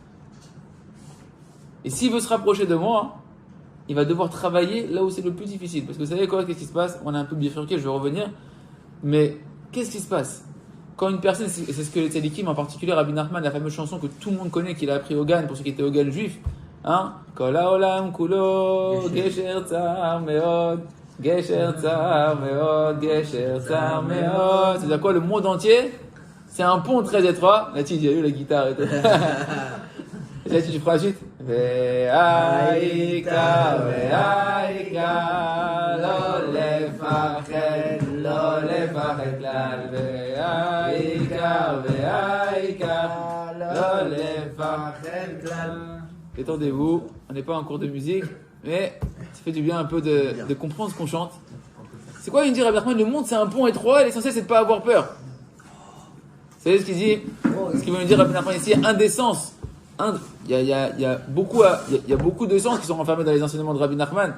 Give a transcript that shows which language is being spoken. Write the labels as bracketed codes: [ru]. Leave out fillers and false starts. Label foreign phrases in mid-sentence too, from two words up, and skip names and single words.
[fr] Et s'il veut se rapprocher de moi, il va devoir travailler là où c'est le plus difficile. Parce que vous savez quoi, qu'est-ce qui se passe? On a un peu bifurqué, je vais revenir. Mais qu'est-ce qui se passe? Quand une personne, c'est ce que les tzadikim, en particulier Rabbi Nachman, la fameuse chanson que tout le monde connaît, qu'il a appris au Gan, pour ceux qui étaient au Gan juif, hein? [he] כל העולם כולו גשר צר מאוד גשר צר מאוד גשר צר מאוד. [fr] C'est-à-dire quoi, le monde entier, c'est un pont très étroit. Là, tu dis, il y a eu la guitare et tout. Et là, tu feras la suite. [he] והעיקר לא לפחד כלל. והעיקר לא לפחד כלל. [fr] Détendez-vous, on n'est pas en cours de musique, mais ça fait du bien un peu de comprendre ce qu'on chante. C'est quoi, il me dit Rabbi Nachman, le monde c'est un pont étroit et l'essentiel c'est de ne pas avoir peur. Vous savez ce qu'il dit? Ce qu'il veut nous dire Rabbi Nachman ici, indécence. Il y a beaucoup de sens qui sont renfermés dans les enseignements de Rabbi Nachman.